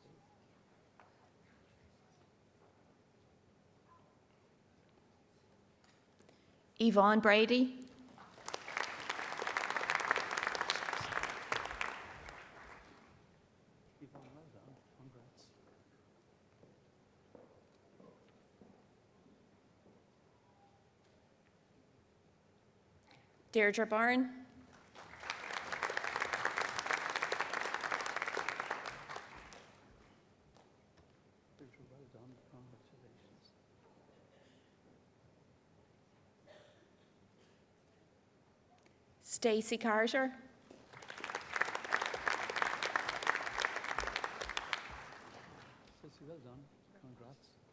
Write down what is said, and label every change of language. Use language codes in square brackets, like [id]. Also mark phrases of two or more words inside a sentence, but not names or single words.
[en] Yvonne Brady. Yvonne, well done. Congrats. Deirdre Byrne. Deirdre, well done. Congratulations. Stacey Carter. Stacey, well done. Congrats.